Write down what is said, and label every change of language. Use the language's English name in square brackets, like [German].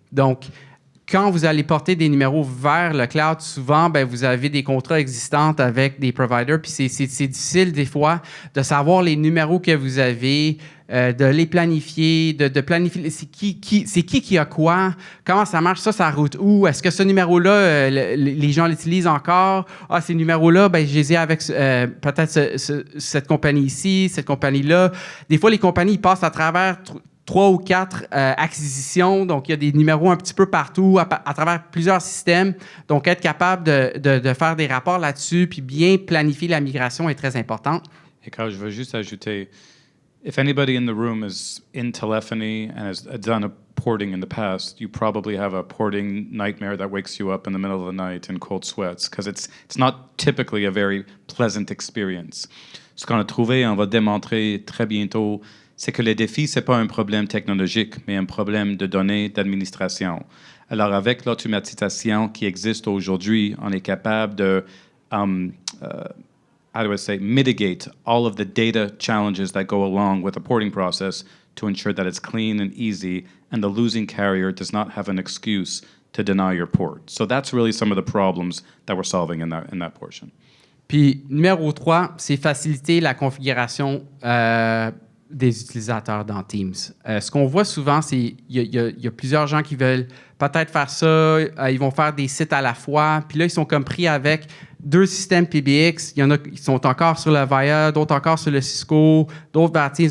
[French] Donc, quand vous allez porter des numéros vers le cloud, souvent, ben, vous avez des contrats existants avec des providers, puis c'est difficile des fois de savoir les numéros que vous avez, de les planifier, de planifier c'est qui a quoi, comment ça marche, ça route où, est-ce que ce numéro-là, les gens l'utilisent encore, ces numéros-là, ben, je les ai avec peut-être cette compagnie ici, cette compagnie-là. Des fois, les compagnies ils passent à travers 3 ou 4 acquisitions. Donc, il y a des numéros un petit peu partout, à travers plusieurs systèmes. Donc, être capable de faire des rapports là-dessus, puis bien planifier la migration est très important. Et Carl, je veux juste ajouter, [English] if anybody in the room is in telephony and has done a porting in the past, you probably have a porting nightmare that wakes you up in the middle of the night in cold sweats, because it's not typically a very pleasant experience. [French] Ce qu'on a trouvé, on va démontrer très bientôt, c'est que le défi, ce n'est pas un problème technologique, mais un problème de données d'administration. Alors, avec l'automatisation qui existe aujourd'hui, on est capable de, [English] mitigate all of the data challenges that go along with the porting process to ensure that it's clean and easy, and the losing carrier does not have an excuse to deny your port. So that's really some of the problems that we're solving in that portion. [French] Puis, numéro 3, c'est faciliter la configuration des utilisateurs dans Teams. Ce qu'on voit souvent, c'est qu'il y a plusieurs gens qui veulent peut-être faire ça, ils vont faire des sites à la fois, puis là, ils sont comme pris avec 2 systèmes PBX. Il y en a qui sont encore sur le Avaya, d'autres encore sur le Cisco, d'autres vers Teams.